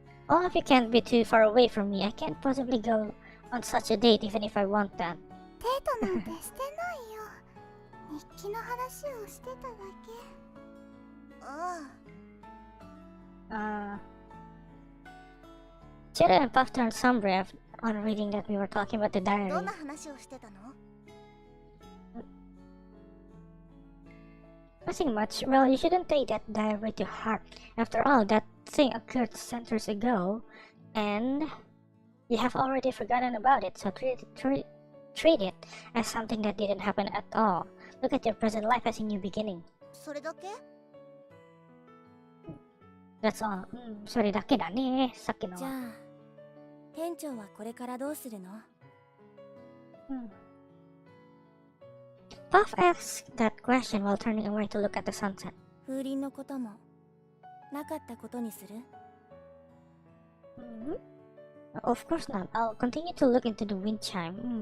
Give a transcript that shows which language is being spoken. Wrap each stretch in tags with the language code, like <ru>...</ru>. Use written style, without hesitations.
<en>All of you can't be too far away from me. I can't possibly go on such a date even if I want that.</en> <ja>デートなんてしてないよ。日記の話をしてただけ。あ</ja> <en>Cherry and Puff turned somber on reading that we were talking about the あ、 diary.</en> <ja>どんな話をしてたの？</ja> <en>Nothing much. Well, you shouldn't take that diary to heart. After all, that thing occurred centuries ago, and you have already forgotten about it, so treat it as something that didn't happen at all. Look at your present life as a new beginning.</en> <ja>それだけ？</ja> <en>That's all.</en> <ja>それだけだね。さっきのは。じゃあ店長はこれからどうするの？</ja> <en>Puff asked that question while turning away to look at the sunset.</en> <ja>風鈴のこともなかったことにする？</ja> <en>Of course not. I'll continue to look into the wind chime.</en>